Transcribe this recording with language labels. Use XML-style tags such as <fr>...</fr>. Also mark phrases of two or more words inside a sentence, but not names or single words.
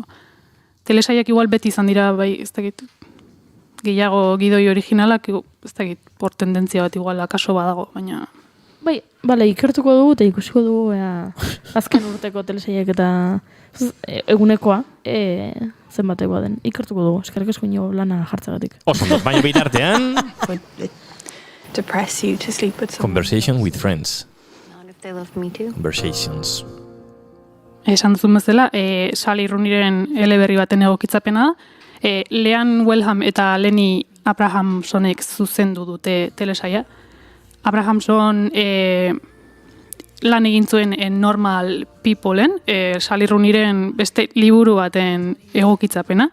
<eu>Telesaiak igual beti izan dira, bai, ez dakit, gehiago gidoi originalak, ez dakit, por tendentzia bat igual akaso badago, baina... Bai, bale, ikertuko dugu eta ikusiko dugu azken urteko telesaiak eta egunekoa zenbatekoa den. Ikertuko dugu, eskerrik asko inigo lana jartzagatik. Oso, baina bitartean...</eu> <en>Depress you to sleep with someone. Conversation with Friends. Not if they love me too. Conversations.</en> <eu>Esan duzun bezala, Sally Rooneyren eleberri baten egokitzapena da. Leanne Wellham eta Lenny Abrahamsonek zuzendu dute telesaia. Abrahamson lan egin zuen Normal Peopleen, Sally Rooneyren beste liburu baten egokitzapena.</eu>